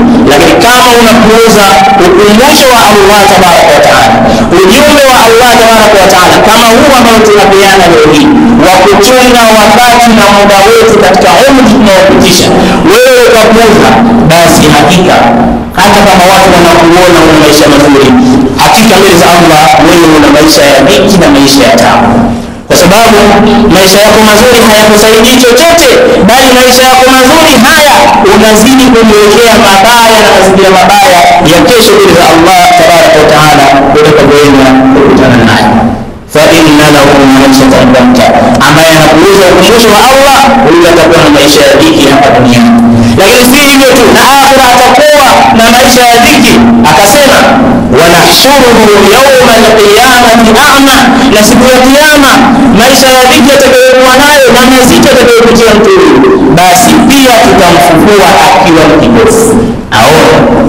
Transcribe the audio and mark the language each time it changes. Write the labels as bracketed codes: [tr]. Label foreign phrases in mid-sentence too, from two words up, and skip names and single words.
[sw] Lakini kama unapuuza ukumbusho wa [ar] الله تبارك وتعالى, [sw] ujumbe wa [ar] الله تبارك وتعالى [sw] kama huu ambao tunapeana leo hii, wa kuchunga wakati na muda wetu katika umri tunaopitisha, wewe ukapuuza, basi hakika hata kama watu wanakuona una maisha mazuri, hakika mbele za Allah wewe una maisha ya dhiki na maisha ya taabu. kwa sababu maisha yako mazuri hayakusaidii chochote, bali maisha yako mazuri haya unazidi kumwekea mabaya na mazingira mabaya ya kesho mbele za [ar] الله تبارك وتعالى [sw] utakapoenda kukutana naye. [ar] فإن له معيشة ضنكا, [sw] ambaye anapuuza ukumbusho wa Allah huyo atakuwa na maisha ya dhiki hapa duniani. Lakini si hivyo tu, na akhira atakuwa na maisha ya dhiki. Akasema [ar] ونحشره يوم القيامة أعمى, [sw] na siku ya kiyama maisha ya dhiki atakayokuwa nayo na mazito atakayopitia mtu huyu, basi pia tutamfufua akiwa kipofu aone.